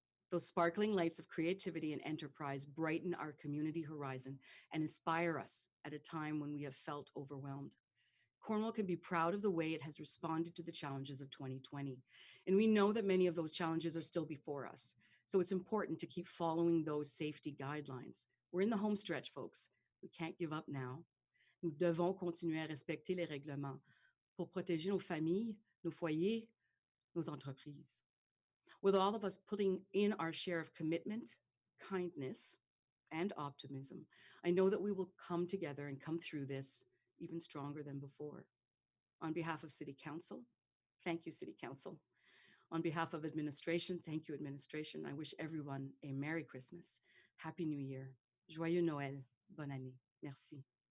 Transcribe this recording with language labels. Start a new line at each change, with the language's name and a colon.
English: Those sparkling lights of creativity and enterprise brighten our community horizon and inspire us at a time when we have felt overwhelmed. Cornwall can be proud of the way it has responded to the challenges of 2020. And we know that many of those challenges are still before us. So it's important to keep following those safety guidelines. We're in the home stretch, folks. We can't give up now.
French: Nous devons continuer à respecter les règlements pour protéger nos familles, nos foyers, nos entreprises.
English: With all of us putting in our share of commitment, kindness, and optimism, I know that we will come together and come through this even stronger than before. On behalf of City Council, thank you, City Council. On behalf of administration, thank you, administration. I wish everyone a Merry Christmas, Happy New Year,
French: Joyeux Noël, Bonne année. Merci.